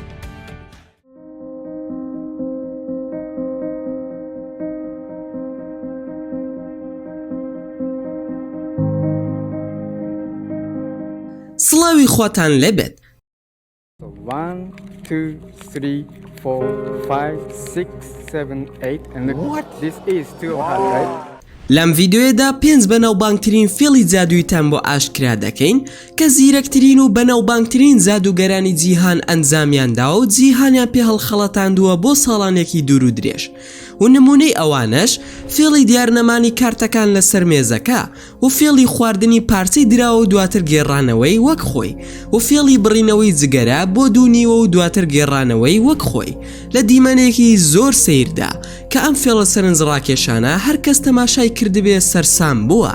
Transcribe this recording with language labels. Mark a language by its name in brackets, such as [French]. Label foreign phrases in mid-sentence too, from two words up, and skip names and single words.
[Central Kurdish] سڵاوی خۆتان لێبێت. [English] 1 2 3 4 5 6 7 8 and look, what? This is too hard, right? [Central Kurdish] لەم ڤیدیۆیەدا 5 بەناوبانگترین فێڵی جادوویتان بۆ ئاشکرا دەکەین کە زیرەکترین و بەناوبانگترین جادوگەرانی جیهان ئەنجامیانداوە و جیهانیان پێ هەڵخەڵەتاندووە بۆ ساڵانێکی دوور و درێژ. و نمونەی ئەوانەش فێڵی دیارنەمانی کارتەکان لەسەر مێزەکە و فێڵی خواردنی پارچەی دراوە و دواتر گێڕانەوەی وەک خۆی و فێڵی بڕینەوەی جگەرە بۆ دوونیوە و دواتر گێڕانەوەی وەک خۆی لە دیمەنێکی زۆر سیردا کە ئەم فێڵە سەرنجڕاکێشانە هەر کەس تەماشای کردبێ سەرسام بووە.